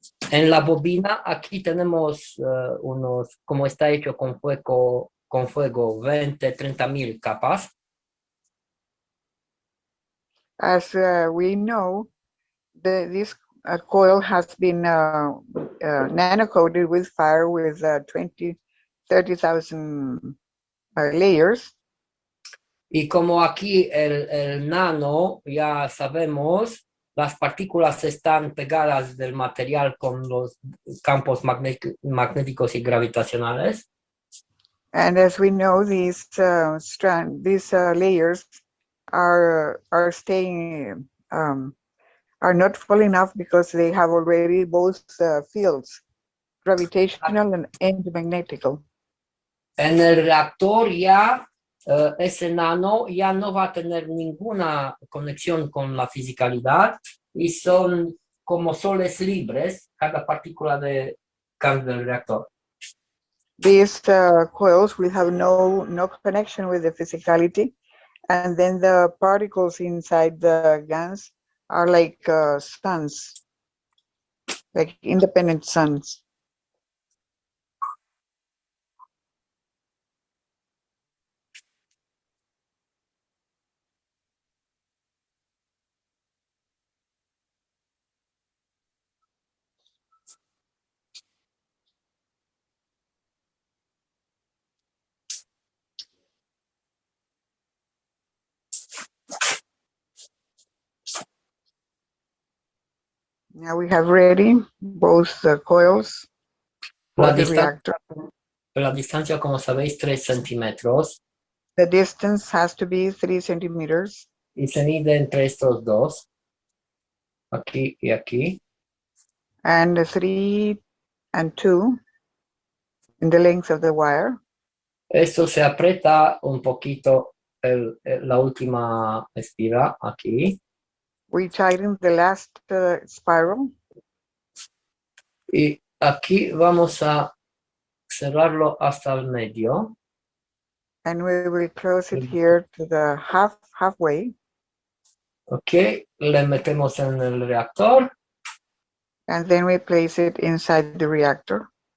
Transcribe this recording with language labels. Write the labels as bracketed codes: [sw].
[es] En la bobina aquí tenemos unos, como está hecho con fuego 20, 30 mil capas. [en] As we know, this coil has been nano-coated with fire with 30,000 layers. [es] Y como aquí el nano, ya sabemos, las partículas están pegadas del material con los campos magnéticos y gravitacionales. [en] And as we know, these layers are staying, are not falling off because they have already both fields, gravitational and magnetical. [es] En el reactor ya ese nano ya no va a tener ninguna conexión con la fisicalidad y son como soles libres cada partícula de gas del reactor. [en] These coils will have no connection with the physicality, and then the particles inside the GANs are like suns, like independent suns. Now we have ready both the coils for [es] La, [en] the reactor. [es] la distancia, como sabéis, 3 centímetros [en] The distance has to be 3 centimeters, [es] y se mide entre estos dos, aquí y aquí. [en] and 3 and 2 in the length of the wire. [es] Esto se aprieta un poquito la última espiral aquí. [en] We tighten the last spiral, [es] Y aquí vamos a cerrarlo hasta el medio. [en] and we will close it here to the halfway, [es] Ok, le metemos en el reactor. [en] and then we place it inside the reactor.